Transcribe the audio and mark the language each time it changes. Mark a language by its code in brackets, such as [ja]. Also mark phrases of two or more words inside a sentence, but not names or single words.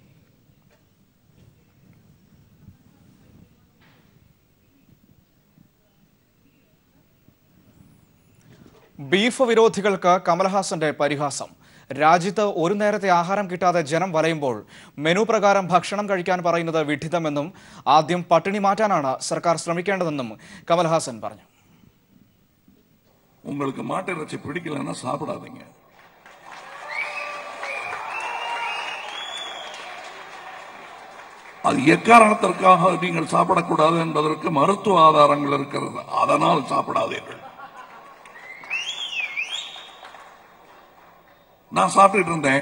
[ml] ബീഫ് വിരോധികൾക്ക് കമൽഹാസന്റെ പരിഹാസം. രാജ്യത്ത് ഒരു നേരത്തെ ആഹാരം കിട്ടാതെ ജനം വലയുമ്പോൾ മെനു പ്രകാരം ഭക്ഷണം കഴിക്കാൻ പറയുന്നത് വിഡ്ഢിതമെന്നും ആദ്യം പട്ടിണി മാറ്റാനാണ് സർക്കാർ ശ്രമിക്കേണ്ടതെന്നും കമൽഹാസൻ പറഞ്ഞു. [ta] உங்களுக்கு மாட்டிறைச்சி பிடிக்கலன்னா சாப்பிடாதீங்க. அது எக்காரணத்திற்காக நீங்கள் சாப்பிடக்கூடாது என்பதற்கு மருத்துவ ஆதாரங்கள் இருக்கிறது. அதனால் சாப்பிடாதீர்கள். நான் சாப்பிட்டு இருந்தேன்.